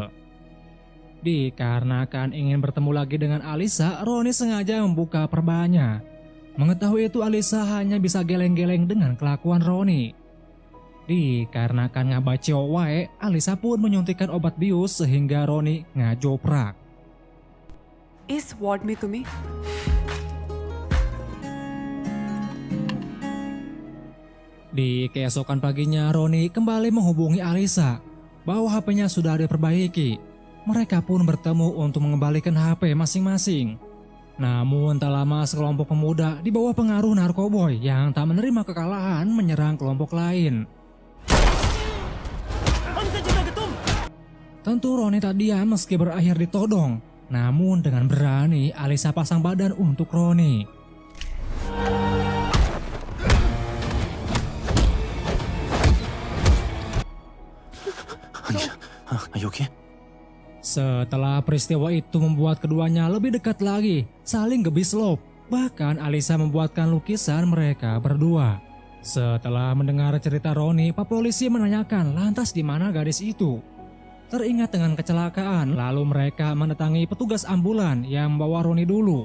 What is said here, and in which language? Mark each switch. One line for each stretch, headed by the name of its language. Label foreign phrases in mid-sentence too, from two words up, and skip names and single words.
Indonesian: Dikarenakan ingin bertemu lagi dengan Alisa, Roni sengaja membuka perbannya. Mengetahui itu Alisa hanya bisa geleng-geleng dengan kelakuan Roni. Dikarenakan
Sundanese: ngabacio wae,
Indonesian: Alisa pun menyuntikkan obat bius sehingga Roni ngajoprak.
Hindi: इस वार्ड में तुम्हें
Indonesian: Di keesokan paginya Roni kembali menghubungi Alisa bahwa HP-nya sudah diperbaiki. Mereka pun bertemu untuk mengembalikan HP masing-masing. Namun tak lama sekelompok pemuda di bawah pengaruh narkoboy yang tak menerima kekalahan menyerang kelompok lain. Tentu Roni tak diam meski berakhir ditodong. Namun dengan berani Alisa pasang badan untuk Roni.
English: Are you okay?
Indonesian: Setelah peristiwa itu membuat keduanya lebih dekat lagi, saling gebislop. Bahkan Alisa membuatkan lukisan mereka berdua. Setelah mendengar cerita Roni, Pak Polisi menanyakan lantas di mana gadis itu. Teringat dengan kecelakaan, lalu mereka mendatangi petugas ambulan yang membawa Roni dulu.